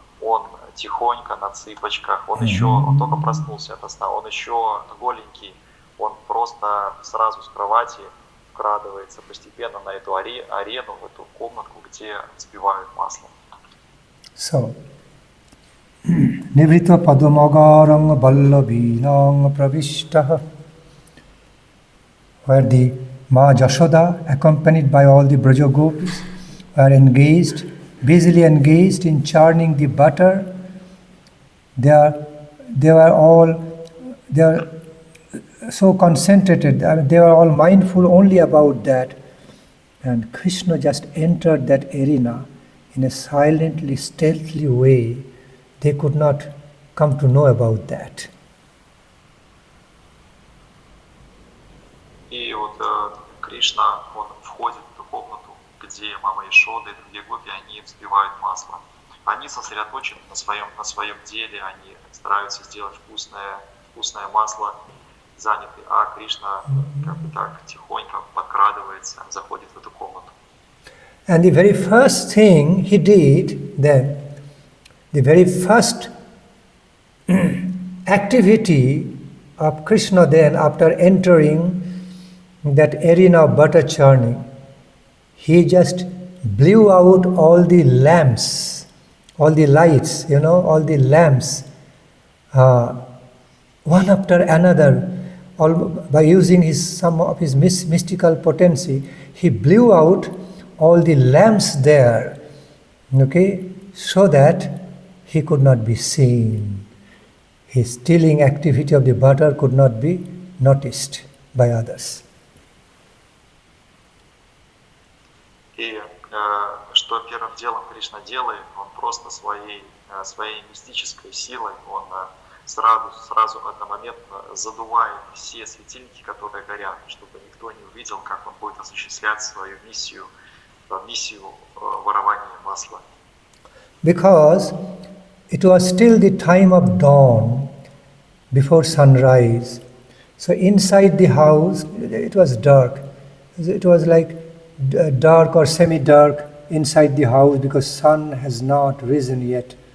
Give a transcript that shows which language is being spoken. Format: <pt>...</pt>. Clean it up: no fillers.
<ru>Он тихонько на цыпочках, он только проснулся ото сна, он еще голенький, он просто сразу с кровати вкрадывается постепенно на эту арену, в эту комнатку, где взбивают масло.</ru> <en>So,</en> <sa>Nivrita Padumagarang Ballavinang Pravishtaha,</sa> <en>where the Ma Jashoda, accompanied by all the Braja Gopis, were busily engaged in churning the butter. They were so concentrated, they were all mindful only about that. And Krishna just entered that arena in a silently, stealthily way. They could not come to know about that.</en> <ru>И Кришна, он входит в эту комнату, где мама Ишода и другие гопи, они взбивают масло. Они сосредоточены на своем деле, они стараются сделать вкусное масло, заняты, а Кришна так тихонько подкрадывается, заходит в эту комнату.</ru> <en>And the very first thing he did then, the very first activity of Krishna then, after entering that arena of butter churning, he just blew out all the lamps, all the lights, all the lamps, one after another, by using some of his mystical potency. He blew out all the lamps there, okay, so that he could not be seen. His stealing activity of the butter could not be noticed by others.</en> <ru>И что первым делом Кришна делает, он просто своей мистической силой, он сразу одномоментно задувает все светильники, которые горят, чтобы никто не увидел, как он будет осуществлять свою миссию ворования масла.</ru> <en>Because it was still the time of dawn, before sunrise. So inside the house, it was dark. It was like dark or semi-dark inside the house because sun has not risen yet.</en>